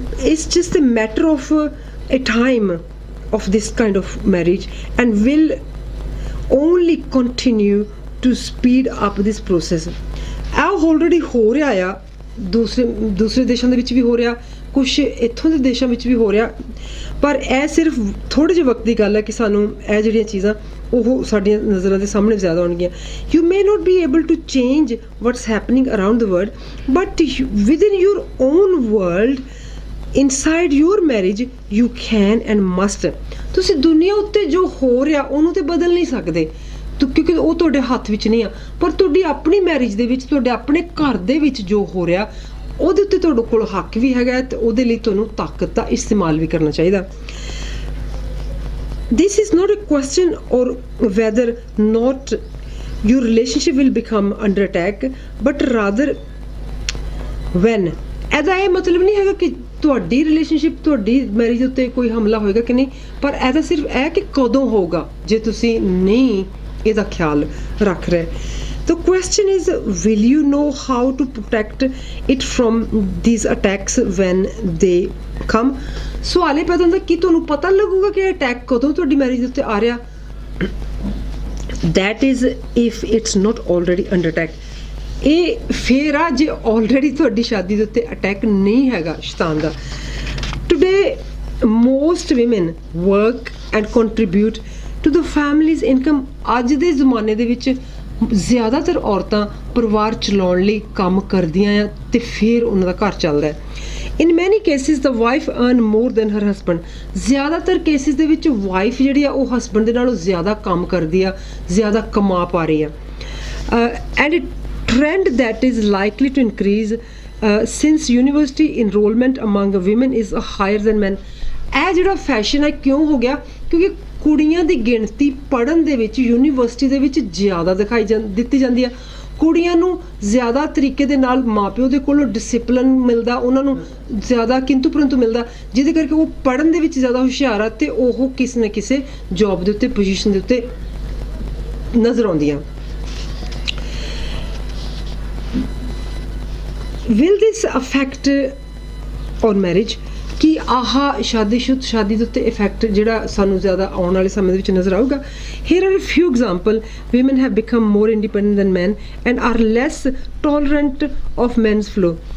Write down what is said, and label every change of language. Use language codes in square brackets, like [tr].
[en] it's just a matter of a time of this kind of marriage and will only continue to speed up this process। [pa] ਇਹ already ਹੋ ਰਿਹਾ ਆ, ਦੂਸਰੇ ਦੇਸ਼ਾਂ ਦੇ ਵਿੱਚ ਵੀ ਹੋ ਰਿਹਾ, ਕੁਛ ਇੱਥੋਂ ਦੇ ਦੇਸ਼ਾਂ ਵਿੱਚ ਵੀ ਹੋ ਰਿਹਾ, ਪਰ ਇਹ ਸਿਰਫ ਥੋੜ੍ਹੇ ਜਿਹੇ ਵਕਤ ਦੀ ਗੱਲ ਹੈ ਕਿ ਸਾਨੂੰ ਇਹ ਜਿਹੜੀਆਂ ਚੀਜ਼ਾਂ ਉਹ ਸਾਡੀਆਂ ਨਜ਼ਰਾਂ ਦੇ ਸਾਹਮਣੇ ਜ਼ਿਆਦਾ ਆਉਣਗੀਆਂ। [en] you may not be able to change what's happening around the world, but within your own world, inside your marriage, you can and must। [pa] ਤੁਸੀਂ ਦੁਨੀਆ ਉੱਤੇ ਜੋ ਹੋ ਰਿਹਾ ਉਹਨੂੰ ਤੇ ਬਦਲ ਨਹੀਂ ਸਕਦੇ ਕਿਉਂਕਿ ਉਹ ਤੁਹਾਡੇ ਹੱਥ ਵਿੱਚ ਨਹੀਂ ਆ, ਪਰ ਤੁਹਾਡੀ ਆਪਣੀ ਮੈਰਿਜ ਦੇ ਵਿੱਚ, ਤੁਹਾਡੇ ਆਪਣੇ ਘਰ ਦੇ ਵਿੱਚ ਜੋ ਹੋ ਰਿਹਾ ਉਹਦੇ ਉੱਤੇ ਤੁਹਾਡੇ ਕੋਲ ਹੱਕ ਵੀ ਹੈਗਾ ਤੇ ਉਹਦੇ ਲਈ ਤੁਹਾਨੂੰ ਤਾਕਤ ਦਾ ਇਸਤੇਮਾਲ ਵੀ ਕਰਨਾ ਚਾਹੀਦਾ। [en] this is not a question or whether not your relationship will become under attack, but rather when। [pa] ਇਹਦਾ ਇਹ ਮਤਲਬ ਨਹੀਂ ਹੈਗਾ ਕਿ ਤੁਹਾਡੀ ਰਿਲੇਸ਼ਨਸ਼ਿਪ, ਤੁਹਾਡੀ ਮੈਰਿਜ ਉੱਤੇ ਕੋਈ ਹਮਲਾ ਹੋਏਗਾ ਕਿ ਨਹੀਂ, ਪਰ ਇਹਦਾ ਸਿਰਫ ਇਹ ਕਿ ਕਦੋਂ ਹੋਊਗਾ ਜੇ ਤੁਸੀਂ ਨਹੀਂ ਇਹਦਾ ਖਿਆਲ ਰੱਖ ਰਹੇ। [en] The question is, will you know how to protect it from these attacks when they come। [pa] ਸਵਾਲ ਇਹ ਪੈਦਾ ਹੁੰਦਾ ਕਿ ਤੁਹਾਨੂੰ ਪਤਾ ਲੱਗੂਗਾ ਕਿ ਇਹ ਅਟੈਕ ਕਦੋਂ ਤੁਹਾਡੀ ਮੈਰਿਜ ਉੱਤੇ ਆ ਰਿਹਾ। [en] that is if it's not already under attack। [pa] ਇਹ ਫੇਰ ਆ ਜੇ ਆਲਰੇਡੀ ਤੁਹਾਡੀ ਸ਼ਾਦੀ ਦੇ ਉੱਤੇ ਅਟੈਕ ਨਹੀਂ ਹੈਗਾ ਸ਼ੈਤਾਨ ਦਾ। [en] Today most women work and contribute to the family's income। [pa] ਅੱਜ ਦੇ ਜ਼ਮਾਨੇ ਦੇ ਵਿੱਚ ਜ਼ਿਆਦਾਤਰ ਔਰਤਾਂ ਪਰਿਵਾਰ ਚਲਾਉਣ ਲਈ ਕੰਮ ਕਰਦੀਆਂ ਆ ਤੇ ਫਿਰ ਉਹਨਾਂ ਦਾ ਘਰ ਚੱਲਦਾ ਹੈ। [en] In many cases the wife earn more than her husband. [pa] ਜ਼ਿਆਦਾਤਰ ਕੇਸਿਸ ਦੇ ਵਿੱਚ ਵਾਈਫ ਜਿਹੜੀ ਆ ਉਹ ਹਸਬੈਂਡ ਦੇ ਨਾਲੋਂ ਜ਼ਿਆਦਾ ਕੰਮ ਕਰਦੀ ਆ, ਜ਼ਿਆਦਾ ਕਮਾ ਪਾ ਰਹੀ ਆ। [en] And trend that is likely to increase since university enrollment among women is higher than men। [pa] ਇਹ ਜਿਹੜਾ ਫੈਸ਼ਨ ਹੈ ਕਿਉਂ ਹੋ ਗਿਆ? ਕਿਉਂਕਿ ਕੁੜੀਆਂ ਦੀ ਗਿਣਤੀ ਪੜ੍ਹਨ ਦੇ ਵਿੱਚ ਯੂਨੀਵਰਸਿਟੀ ਦੇ ਵਿੱਚ ਜ਼ਿਆਦਾ ਦਿੱਤੀ ਜਾਂਦੀ ਆ। ਕੁੜੀਆਂ ਨੂੰ ਜ਼ਿਆਦਾ ਤਰੀਕੇ ਦੇ ਨਾਲ ਮਾਪਿਓ ਦੇ ਕੋਲੋਂ ਡਿਸਿਪਲਿਨ ਮਿਲਦਾ, ਉਹਨਾਂ ਨੂੰ ਜ਼ਿਆਦਾ ਕਿੰਤੂ ਪਰੰਤੂ ਮਿਲਦਾ, ਜਿਹਦੇ ਕਰਕੇ ਉਹ ਪੜ੍ਹਨ ਦੇ ਵਿੱਚ ਜ਼ਿਆਦਾ ਹੁਸ਼ਿਆਰ ਆ ਅਤੇ ਉਹ ਕਿਸੇ ਨਾ ਕਿਸੇ ਜੋਬ ਦੇ ਉੱਤੇ, ਪੋਜੀਸ਼ਨ ਦੇ ਉੱਤੇ ਨਜ਼ਰ ਆਉਂਦੀਆਂ। [en] Will this affect on marriage? [pa] ਕਿ ਆਹ ਸ਼ਾਦੀ ਦੇ ਉੱਤੇ ਇਫੈਕਟ ਜਿਹੜਾ ਸਾਨੂੰ ਜ਼ਿਆਦਾ ਆਉਣ ਵਾਲੇ ਸਮੇਂ ਦੇ ਵਿੱਚ ਨਜ਼ਰ ਆਊਗਾ। [en] Here are a few example. Women have become more independent than men and are less tolerant of men's flow।